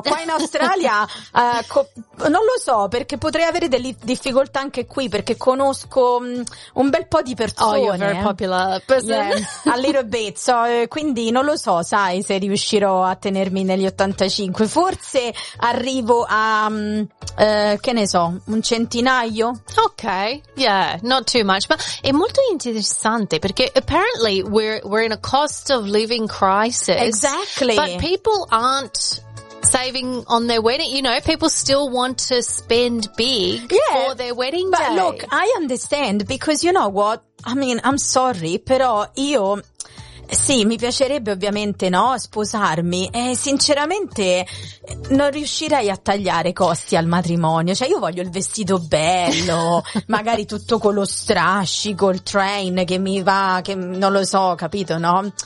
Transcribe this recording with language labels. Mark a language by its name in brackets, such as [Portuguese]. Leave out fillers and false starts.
[Italian] Qua in Australia non lo so, perché potrei avere delle difficoltà anche qui, perché conosco un bel po' di persone. [English] Oh, you're very popular person. Yeah, a little bit. [Italian] So, quindi non lo so, sai, se riuscirò a tenermi negli 85. Forse arrivo a, che ne so, un centinaio. [English] Ok, yeah, not too much. [Italian] Ma è molto interessante, perché... [English] Apparently, we're in a cost of living crisis. Exactly. But people aren't saving on their wedding. You know, people still want to spend big for their wedding but day. But look, I understand because, you know what? I mean, I'm sorry, [Italian] però io... Sì, mi piacerebbe ovviamente, no, sposarmi e sinceramente non riuscirei a tagliare costi al matrimonio, cioè io voglio il vestito bello, magari tutto con lo strascico, il train che mi va, che non lo so, capito, no?